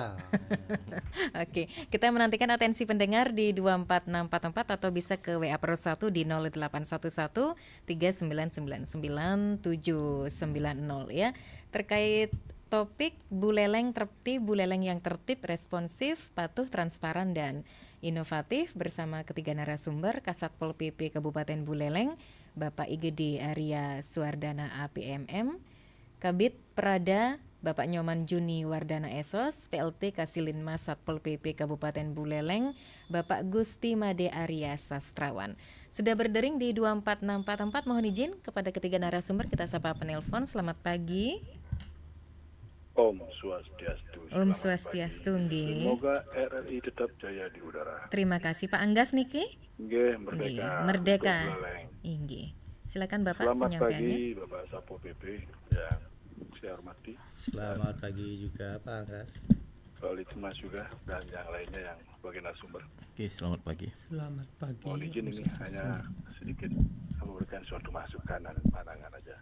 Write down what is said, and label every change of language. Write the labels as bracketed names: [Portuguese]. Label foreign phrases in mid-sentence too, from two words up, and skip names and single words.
[Indonesian] Oke, kita menantikan atensi pendengar di 24644 atau bisa ke WA Pro 1 di 0811 3999 790 ya. Terkait topik Buleleng yang tertib, responsif, patuh, transparan, dan inovatif bersama ketiga narasumber Kasatpol PP Kabupaten Buleleng, Bapak IGD Arya Suwardana APMM, Kabid Prada Bapak Nyoman Juni Wardana Esos, PLT Kasilinmas Satpol PP Kabupaten Buleleng, Bapak Gusti Made Arya Sastrawan. Sudah berdering di 24644, mohon izin kepada ketiga narasumber kita sapa penelpon. Selamat pagi. [Sanskrit] Om Swastiastu. Om Swastiastu [Indonesian] nggih. Semoga RRI tetap jaya di udara. Terima kasih Pak Anggas niki. Nggih, merdeka. Merdeka. Nggih. Silakan Bapak Selamat penyampaiannya. pagi Bapak Satpol PP yang saya hormati. Selamat pagi juga Pak Anggas. Pak Litmas juga dan yang lainnya yang sebagai narasumber. Oke, selamat pagi. Selamat pagi. Mohon izin ini hanya sedikit memberikan suatu masukan dan pandangan aja.